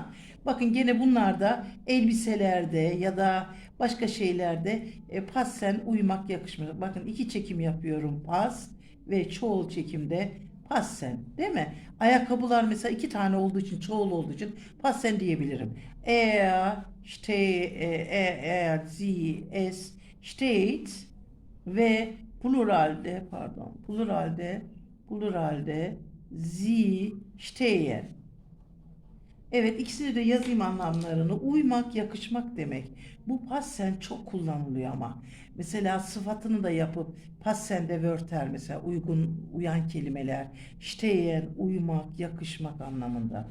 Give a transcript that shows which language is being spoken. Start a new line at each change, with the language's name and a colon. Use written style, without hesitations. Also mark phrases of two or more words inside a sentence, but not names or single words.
Turkish: Bakın gene bunlar da elbiselerde ya da başka şeylerde passen, uymak, yakışmak. Bakın iki çekim yapıyorum. Pas ve çoğul çekimde passen, değil mi? Ayakkabılar mesela iki tane olduğu için, çoğul olduğu için passen diyebilirim.
German: Sie, es steht
Turkish: ve pluralde
German: sie stehen.
Turkish: Evet, ikisini de yazayım anlamlarını. Uymak, yakışmak demek. Bu passen çok kullanılıyor ama. Mesela sıfatını da yapıp passen de wörter, mesela uygun, uyan kelimeler. Stehen, uymak, yakışmak anlamında.